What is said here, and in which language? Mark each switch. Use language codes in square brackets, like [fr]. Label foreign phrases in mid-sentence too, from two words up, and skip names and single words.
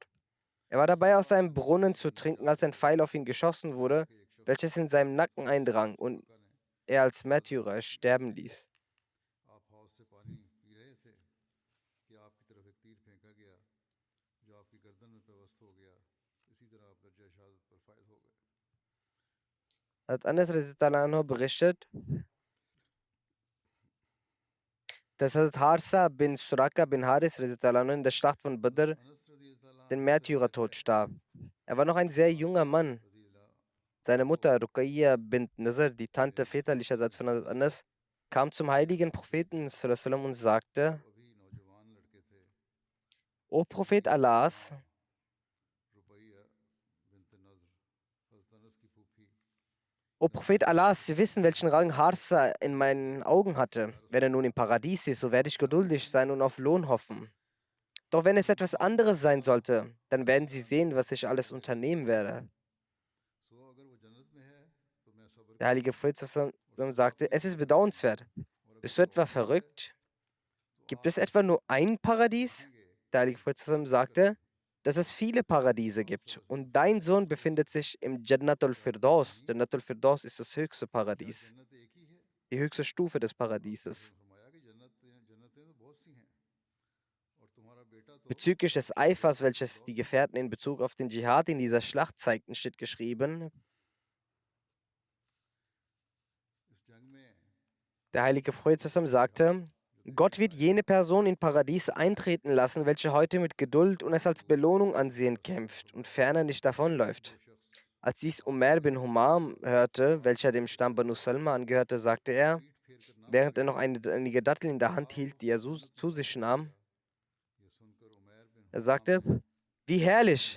[de] Er war dabei, aus einem Brunnen zu trinken, als ein Pfeil auf ihn geschossen wurde, welches in seinem Nacken eindrang und er als Märtyrer sterben ließ. Hat Anas [ar] رضي الله عنه [de] berichtet, dass Hazrat Harsa bin Suraka bin Haris [ar] رضي الله عنه [de] in der Schlacht von Badr den Märtyrertod starb. Er war noch ein sehr junger Mann. Seine Mutter Ruqayya bint Nazar, die Tante väterlicherseits von Hazrat Anas, kam zum heiligen Propheten [ar] صلى الله عليه وسلم [de] und sagte: O Prophet Allahs, O Prophet Allahs, Sie wissen, welchen Rang Harsa in meinen Augen hatte. Wenn er nun im Paradies ist, so werde ich geduldig sein und auf Lohn hoffen. Doch wenn es etwas anderes sein sollte, dann werden Sie sehen, was ich alles unternehmen werde. Der heilige Prophet [ar] صلى الله عليه وسلم [de] sagte: Es ist bedauernswert. Bist du etwa verrückt? Gibt es etwa nur ein Paradies? Der heilige Prophet [ar] صلى الله عليه وسلم [de] sagte, dass es viele Paradiese gibt. Und dein Sohn befindet sich im Jannatul Firdaus. Jannatul Firdaus ist das höchste Paradies, die höchste Stufe des Paradieses. Bezüglich des Eifers, welches die Gefährten in Bezug auf den Dschihad in dieser Schlacht zeigten, steht geschrieben: Der heilige Prophet [ar] صلى الله عليه وسلم [de] sagte: Gott wird jene Person in Paradies eintreten lassen, welche heute mit Geduld und es als Belohnung ansehen kämpft und ferner nicht davonläuft. Als dies Umar bin Humam hörte, welcher dem Stamm Banu Salma angehörte, sagte er, während er noch einige Datteln in der Hand hielt, die er zu sich nahm, er sagte: Wie herrlich!